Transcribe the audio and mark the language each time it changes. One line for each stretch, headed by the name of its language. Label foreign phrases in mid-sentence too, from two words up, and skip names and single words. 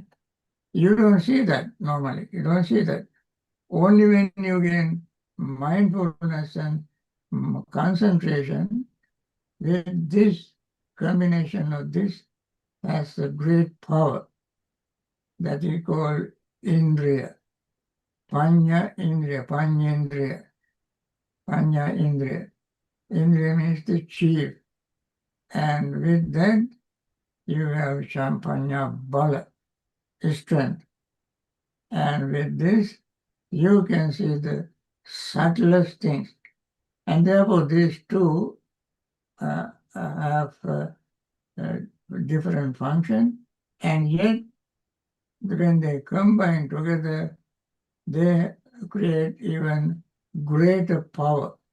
English: You don't see that normally. You don't see that. Only when you gain mindfulness and concentration, with this combination of this has a great power that is called indriya.
Pali: Panya indriya, panyendriya, panya indriya.
English: Indriya means the chief. And with that, you have
Pali: champanya bala,
English: strength. And with this, you can see the subtlest things. And therefore, these two have different function, and yet when they combine together, they create even greater power.